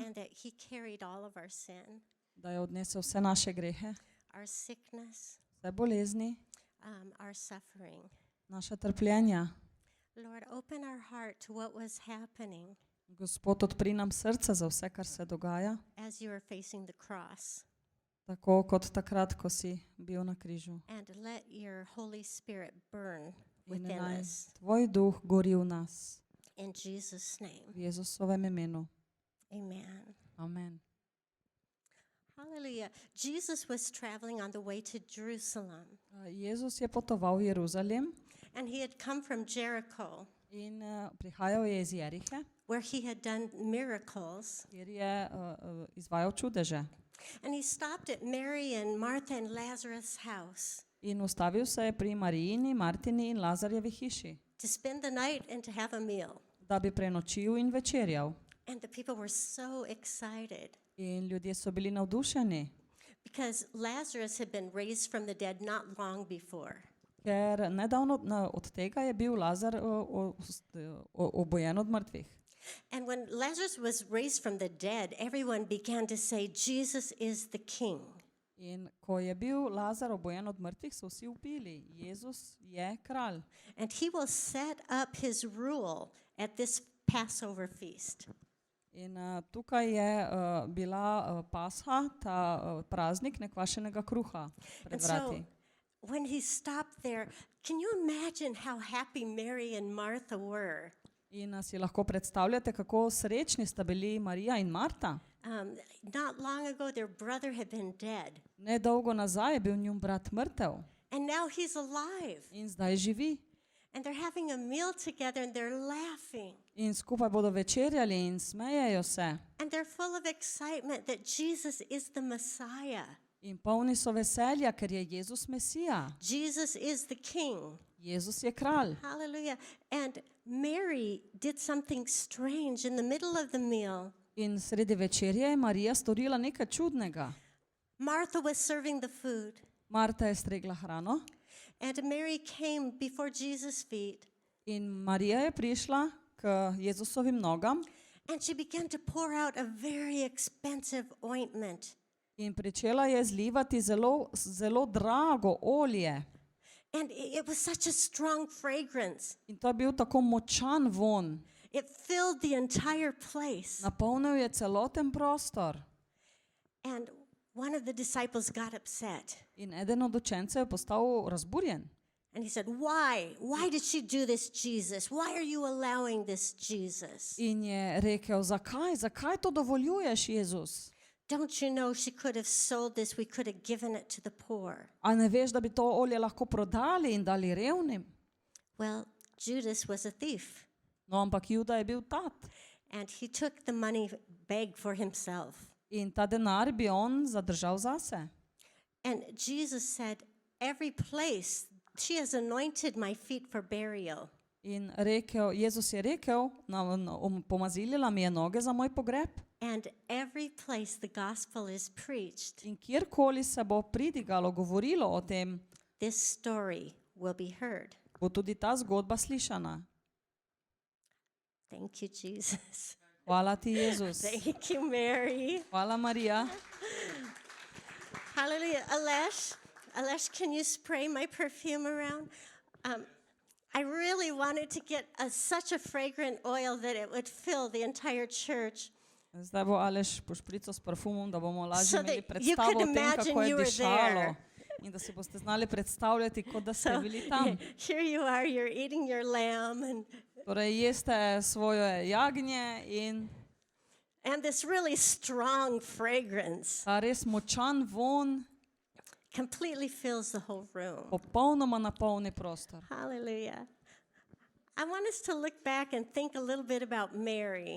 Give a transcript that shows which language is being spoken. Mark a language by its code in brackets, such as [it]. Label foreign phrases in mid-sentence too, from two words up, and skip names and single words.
[en] And that he carried all of our sin, [sl] da je odnesel vse naše grehe, [en] our sickness, [sl] vse bolezni, [en] our suffering. [sl] naša trpljenja. [en] Lord, open our heart to what was happening [sl] Gospod, odpri nam srce za vse, kar se dogaja, [en] as you were facing the cross. [sl] tako kot takrat, ko si bil na križu. [en] And let your Holy Spirit burn [sl] In [en] within [sl] naj [en] us. [sl] tvoj duh gori v nas. [en] In Jesus' name, [sl] V Jezusovem imenu. [en] amen. [sl] Amen. [en] Hallelujah. Jesus was traveling on the way to Jerusalem, [sl] Jezus je potoval v Jeruzalem [en] and he had come from Jericho. [sl] In prihajal je iz Jerihe, [en] where he had done miracles. [sl] kjer je izvajal čudeže. [en] And he stopped at Mary and Martha and Lazarus' house [sl] In ustavil se je pri Marijini, Martini in Lazarjevi hiši, [en] to spend the night and to have a meal. [sl] da bi prenočil in večerjal. [en] And the people were so excited [sl] In ljudje so bili navdušeni, [en] because Lazarus had been raised from the dead not long before. [sl] ker nedavno od tega je bil Lazar obojen od mrtvih. [en] And when Lazarus was raised from the dead, everyone began to say, Jesus is the king. [sl] In ko je bil Lazar obojen od mrtvih, so vsi vpili, Jezus je kralj. [en] And he will set up his rule at this Passover feast. [sl] In tukaj je bila Pasha, ta praznik nekvašenega kruha pred [en] And so [sl] vrati. [en] when he stopped there, can you imagine how happy Mary and Martha were? [sl] In si lahko predstavljate, kako srečni sta bili Marija in Marta. [en] Not long ago, their brother had been dead, [sl] Nedolgo nazaj je bil njun brat mrtev [en] and now he's alive. [sl] in zdaj živi. [en] And they're having a meal together and they're laughing. [sl] In skupaj bodo večerjali in smejejo se. [en] And they're full of excitement that Jesus is the Messiah. [sl] In polni so veselja, ker je Jezus Mesija. [en] Jesus is the King. [sl] Jezus je kralj. [en] Hallelujah. And Mary did something strange in the middle of the meal. [sl] In sredi večerje je Marija storila nekaj čudnega. [en] Martha was serving the food, [sl] Marta je stregla hrano [en] and Mary came before Jesus' feet, [sl] in Marija je prišla k Jezusovim nogam [en] and she began to pour out a very expensive ointment. [sl] in pričela je zlivati zelo drago olje. [en] And it was such a strong fragrance. [sl] In to je bil tako močan von. [en] It filled the entire place. [sl] Napolnil je celoten prostor. [en] And one of the disciples got upset. [sl] In eden od učencev je postal razburjen. [en] And he said, Why? Why did she do this, Jesus? Why are you allowing this, Jesus? [sl] In je rekel, zakaj to dovoljuješ, Jezus? [en] Don't you know she could have sold this? We could have given it to the poor. [sl] A ne veš, da bi to olje lahko prodali in dali revnim? [en] Well, Judas was a thief, [sl] No, ampak Juda je bil tat. [en] and he took the money bag for himself. [sl] In ta denar bi on zadržal zase. [en] And Jesus said, Every place, she has anointed my feet for burial. [sl] In Jezus je rekel, pomazilila mi je noge za moj pogreb. [en] And every place the gospel is preached, [sl] In kjerkoli se bo pridigalo, govorilo o tem, [en] this story will be heard. [sl] bo tudi ta zgodba slišana. [en] Thank you, Jesus. [sl] Hvala ti, Jezus. [en] Thank you, Mary. [sl] Hvala, Marija. [en] Hallelujah. Alesh, can you spray my perfume around? I really wanted to get such a fragrant oil that it would fill the entire church. [sl] Zdaj bo Aleš pošprico s parfumom, da bomo lažje [en] So [sl] imeli [en] that you [sl] predstavo [en] could [sl] o tem, [en] imagine [sl] kako je [en] you were [sl] dišalo. [en] there. [sl] In da si boste znali predstavljati, kot da ste [en] So [sl] bili tam. [en] here you are, you're eating your lamb [sl] Torej, jeste svoje jagnje in [en] and this really strong fragrance [sl] ta res močan von [en] completely fills the whole room. [sl] popolnoma napolni prostor. [en] Hallelujah. I want us to look back and think a little bit about Mary.